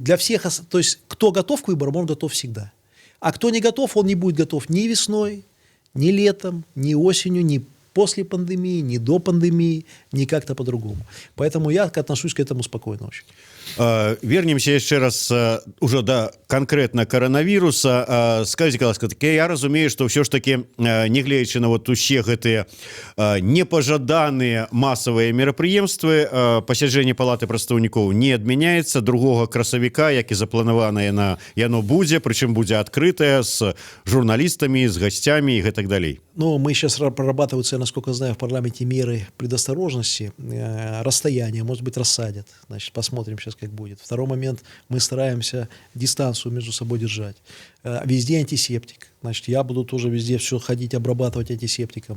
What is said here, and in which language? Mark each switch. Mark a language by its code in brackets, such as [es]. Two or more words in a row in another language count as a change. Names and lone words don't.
[ru] Для всех, то есть кто готов к выборам, он готов всегда. А кто не готов, он не будет готов ни весной, ни летом, ни осенью, ни после пандемии, ни до пандемии, ни как-то по-другому. Поэтому я отношусь к этому спокойно очень. Вернемся еще раз уже до конкретно коронавируса. [be] Скажите, ласка, я разумею, [ru] что все ж таки, [be] негледзячы на вот усе гэтыя непожаданыя массовые мерапрыемствы, пасяджэнне палаты прадстаўнікоў не адмяняецца. 2 красавіка, як і запланаванае яно будзе, прычым будзе адкрытае з журналістамі, з гасцямі і гэтак далей. Ну, [ru] мы сейчас прорабатываются, насколько знаю, в парламенте меры предосторожности, расстояние, может быть, рассадят. Значит, посмотрим сейчас, как будет. Второй момент, мы стараемся дистанцию между собой держать. Везде антисептик. Значит, я буду тоже везде все ходить, обрабатывать антисептиком.